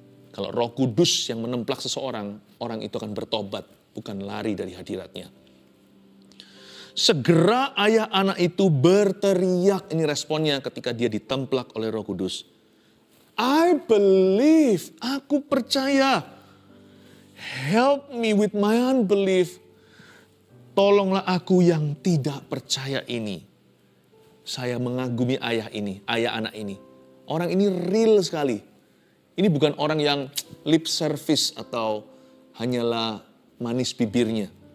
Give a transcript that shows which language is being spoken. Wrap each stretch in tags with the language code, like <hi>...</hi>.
<id>Kalau Roh Kudus yang menemplak seseorang, orang itu akan bertobat, bukan lari dari hadiratnya. Segera ayah anak itu berteriak, ini responnya ketika dia ditemplak oleh Roh Kudus.</id> <en>I believe,</en> <id>aku percaya.</id> <en>Help me with my unbelief.</en> <id>Tolonglah aku yang tidak percaya ini. Saya mengagumi ayah ini, ayah anak ini. Orang ini real sekali. Ini bukan orang yang lip service atau hanyalah manis bibirnya.</id>